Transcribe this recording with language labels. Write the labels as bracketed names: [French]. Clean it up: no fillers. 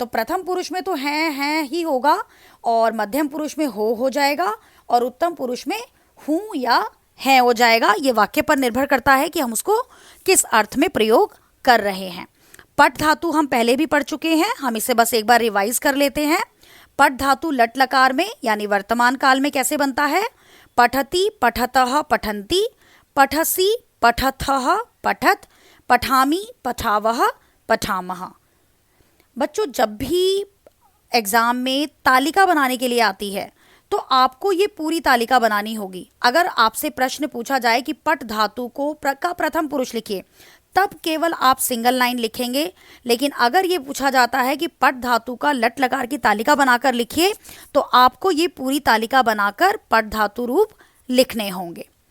[Hindi] तो प्रथम पुरुष में तो हैं ही होगा, और मध्यम पुरुष में हो जाएगा, और उत्तम पुरुष में हूं या है हो जाएगा। ये वाक्य पर निर्भर करता है कि हम उसको किस अर्थ में प्रयोग कर रहे हैं। पठ धातु हम पहले भी पढ़ चुके हैं, हम इसे बस एक बार रिवाइज कर लेते हैं। पठ धातु लट लकार में यानी वर्तमान काल में कैसे बनता है? [Sanskrit] पठति, पठतः, पठन्ति, पठसि, पठथः, पठत, पठामि, पठावः, पठामः। [Hindi] बच्चों, जब भी एग्जाम में तालिका बनाने के लिए आती है तो आपको ये पूरी तालिका बनानी होगी। अगर आपसे प्रश्न पूछा जाए कि पठ धातु को का प्रथम पुरुष लिखिए, तब केवल आप सिंगल लाइन लिखेंगे। लेकिन अगर ये पूछा जाता है कि पठ धातु का लट लकार की तालिका बनाकर लिखिए, तो आपको ये पूरी तालिका बनाकर पठ धातु रूप लिखने होंगे।